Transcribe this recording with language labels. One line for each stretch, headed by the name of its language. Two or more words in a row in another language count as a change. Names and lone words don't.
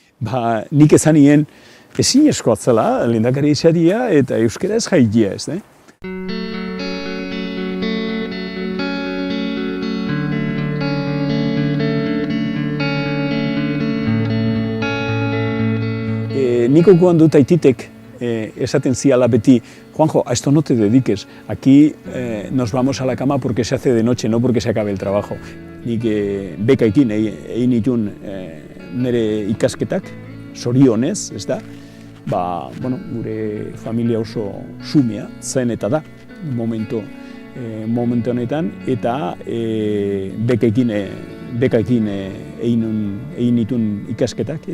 Basque: Nik ezanien ezinezkoa zela lehendakari izatea eta euskara ez jaitia ez. Nik okuan dut aititek esaten ziala beti, Juanjo,
Spanish: a esto no te dediques, aquí nos vamos a la cama porque se hace de noche, no porque se acabe el trabajo.
Basque: Nik bekaekin egin ditun nire ikasketak, zorionez, ez da? Gure familia oso xumea zen eta da, momentu honetan, eta bekaekin egin ditun ikasketak.